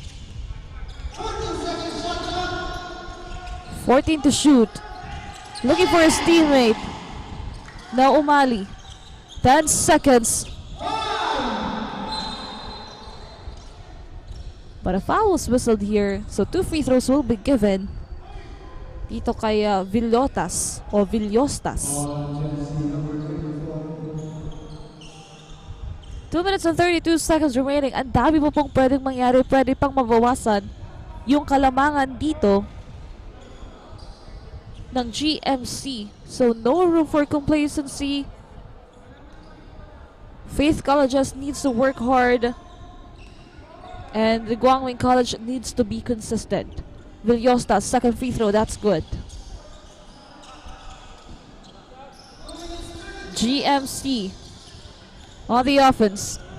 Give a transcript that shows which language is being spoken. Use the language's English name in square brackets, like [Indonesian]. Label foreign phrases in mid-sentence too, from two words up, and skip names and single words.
[English] 14 to shoot. Looking for his teammate. Now Umali. 10 seconds. But a foul was whistled here, so 2 free throws will be given [Filipino] dito kay [English] Villotas o Villostas. 2 minutes and 32 seconds remaining. [Filipino] Ang dami po pong pwedeng mangyari. Pwede pang mabawasan yung kalamangan dito ng GMC. [English] So no room for complacency. Faith Colleges needs to work hard. And the GUANG College needs to be consistent. Villostas, second free throw, that's good. GMC on the offense.